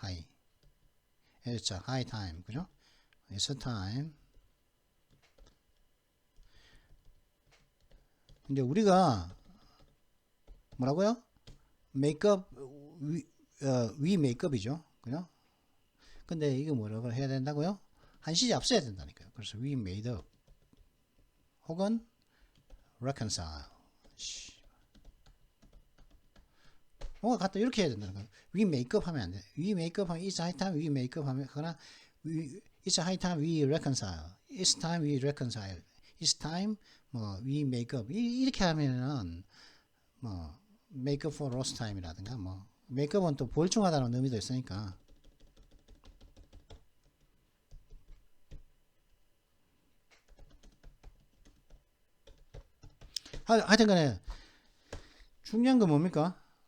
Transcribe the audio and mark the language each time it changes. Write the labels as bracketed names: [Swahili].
[English] high. It's a high time. [Korean] 그죠? [English] It's a time. [Korean] 근데 우리가 뭐라고요? 메이크업 위 메이크업이죠. 그죠? 근데 이거 뭐라고 해야 된다고요? 한 시제 앞서야 된다니까요. 그래서 [English] we made up [Korean] 혹은 [English] reconcile. [Korean] 뭔가 갖다 이렇게 해야 된다는 거예요. [English] we make up [Korean] 하면 안 돼. [English] we make up 하면 it's high time we make up [Korean] 하면 그러나 [English] it's high time we reconcile. it's time we reconcile. it's time [Korean] 뭐 [English] we make up [Korean] 이렇게 하면은 뭐 [English] make up for lost time [Korean] 이라든가 뭐 메이크업은 또 보충하다는 의미도 있으니까 하여튼 간에 중요한 건 뭡니까?